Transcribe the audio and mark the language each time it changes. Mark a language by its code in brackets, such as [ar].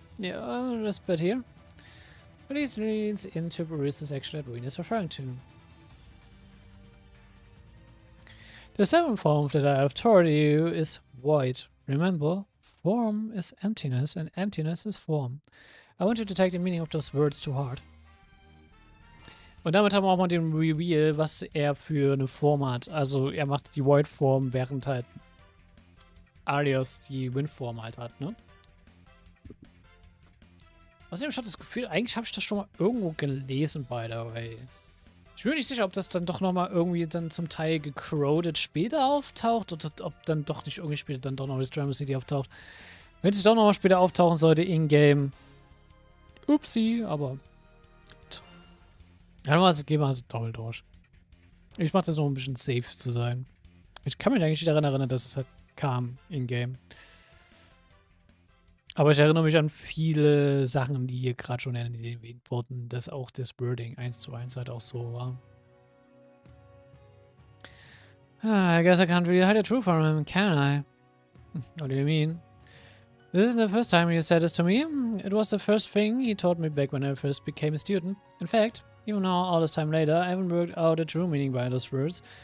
[en] Yeah, this bit here. Please leads into peruse the section that Reen is referring to. The seventh form that I have taught you is void. Remember, form is emptiness and emptiness is form. I want you to take the meaning of those words to heart. [de] Und damit haben wir auch mal den Reveal, was er für eine Form hat. Also er macht die Void-Form, während halt Alias die Wind-Form halt hat, ne? Außerdem, ich habe das Gefühl, eigentlich habe ich das schon mal irgendwo gelesen, [en] by the way. [de] Ich bin mir nicht sicher, ob das dann doch nochmal irgendwie dann zum Teil gecroded später auftaucht oder ob dann doch nicht irgendwie später dann doch noch das Drama City auftaucht. Wenn es doch nochmal später auftauchen sollte, in-game. Upsi, aber... Ja, dann gehen wir also doppelt durch. Ich mache das noch ein bisschen safe zu sein. Ich kann mich eigentlich nicht daran erinnern, dass es halt kam in-game. Aber ich erinnere mich an viele Sachen, die hier gerade schon erwähnt wurden, dass auch das Wording 1:1 halt auch so war. [en] I guess I can't really hide the truth from him, can I? What do you mean? This isn't the first time he said this to me. It was the first thing he taught me back when I first became a student. In fact, even now, all this time later, I haven't worked out the true meaning behind those words.